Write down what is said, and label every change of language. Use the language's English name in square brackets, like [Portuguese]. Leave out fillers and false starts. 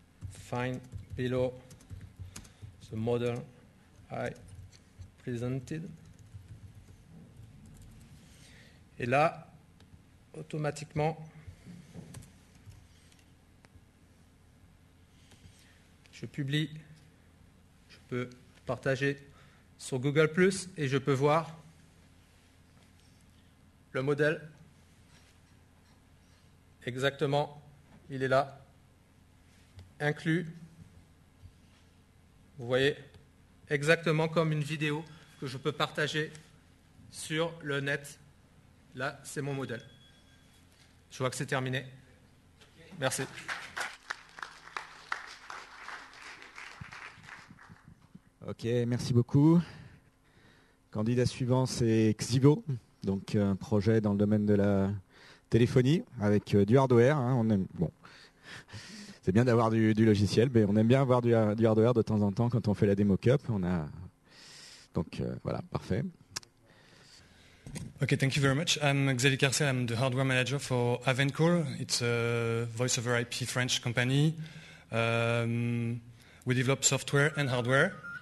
[English] Find below the model I presented. [French] Et là, automatiquement, je publie, je peux partager sur Google+, et je peux voir le modèle. Exactement, il est là, inclus. Vous voyez, exactement comme une vidéo que je peux partager sur le net. Là, c'est mon modèle. Je vois que c'est terminé. Merci. Ok, merci beaucoup. Candidat suivant, c'est Xivo, donc un projet dans le domaine de la téléphonie avec du hardware. On aime, bon, c'est bien d'avoir du logiciel, mais on aime bien avoir du hardware de temps en temps quand on fait la démo cup. Donc voilà, parfait. [English] Okay, thank you very much. I'm Xavier Carcel. I'm the hardware manager for Avencool. It's a voice over IP French company. We develop software and hardware.